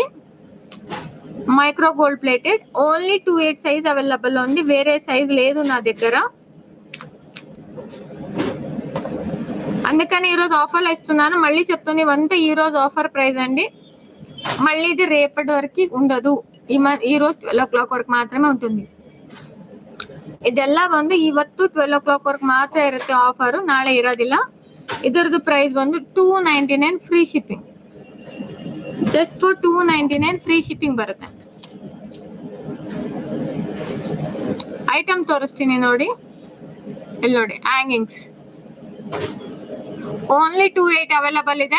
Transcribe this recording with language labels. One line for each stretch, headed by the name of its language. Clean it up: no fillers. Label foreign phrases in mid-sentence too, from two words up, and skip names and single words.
English: micro gold plated, only 28 size available
Telugu: లో ఉంది, వేరే సైజ్ లేదు నా దగ్గర. అందుకని ఈరోజు ఆఫర్లు ఇస్తున్నాను. మళ్ళీ చెప్తుంది, ఇవంతా ఈ రోజు
English: offer price
Telugu: అండి. మళ్ళీ ఇది రేపటి వరకు ఉండదు. ఈ రోజు 12 o'clock వరకు మాత్రమే ఉంటుంది.
Kannada: ಇದೆಲ್ಲ ಬಂದು ಇವತ್ತು 12 o'clock ವರೆಗೆ ಮಾತ್ರ ಇರುತ್ತೆ ಆಫರ್, ನಾಳೆ ಇರೋದಿಲ್ಲ. ಇದರದ್ದು ಪ್ರೈಸ್ ಬಂದು 299
English: free shipping. just for 299 free shipping ಬರುತ್ತೆ.
Kannada: ಐಟಮ್ ತೋರಿಸ್ತೀನಿ ನೋಡಿ, ಇಲ್ಲಿ ನೋಡಿ ಹ್ಯಾಂಗಿಂಗ್ಸ್
English: only 28 available
Kannada: ಇದೆ.